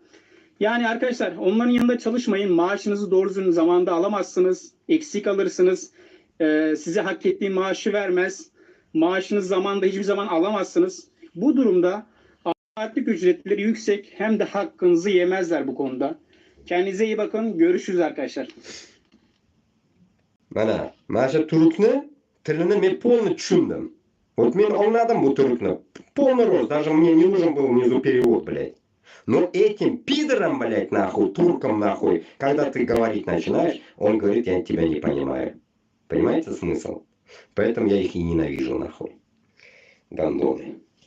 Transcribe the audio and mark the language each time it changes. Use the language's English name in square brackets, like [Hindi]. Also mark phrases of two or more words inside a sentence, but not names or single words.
[Turkish] Yani arkadaşlar onların yanında çalışmayın. Maaşınızı doğru düzgün zamanda alamazsınız. Eksik alırsınız. Size hak ettiği maaşı vermez. Maaşınız zamanında hiçbir zaman alamazsınız. Bu durumda saatlik ücretleri yüksek, hem de hakkınızı yemezler bu konuda. Kendinize iyi bakın. Görüşürüz arkadaşlar. [Uzbek] Mana shu turkni tilini men полный tushundim. Вот men anladim bu turkni. [Russian] Полный рост. Даже мне не нужен был внизу перевод, блядь. Но этим пидором, блядь, нахуй, турком, нахуй, когда ты говорить начинаешь, он говорит, я тебя не понимаю. Понимаете смысл? Поэтому я их и ненавижу, нахуй. Гандоны.